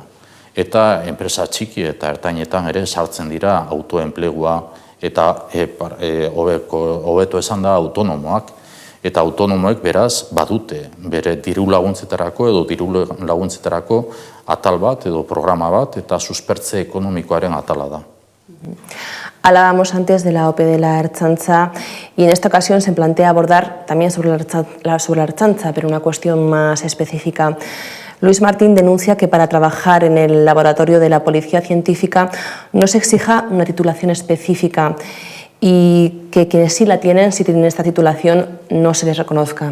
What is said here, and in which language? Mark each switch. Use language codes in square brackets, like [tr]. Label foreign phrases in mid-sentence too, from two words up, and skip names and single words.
[eu] Eta enpresa txiki eta ertainetan ere sartzen dira autoenplegua eta hobeto esan da autonomoak. Eta autonomoek beraz badute bere diru laguntzetarako edo diru laguntzetarako atal bat edo programa bat, eta suspertze ekonomikoaren atala da. [es] Hablábamos antes de la OPE de la Ertzaintza y en esta ocasión se plantea abordar también sobre la Ertzaintza, pero una cuestión más específica. Luis Martín denuncia que para trabajar en el laboratorio de la Policía Científica no se exija una titulación específica y que quienes sí la tienen, si tienen esta titulación, no se les reconozca.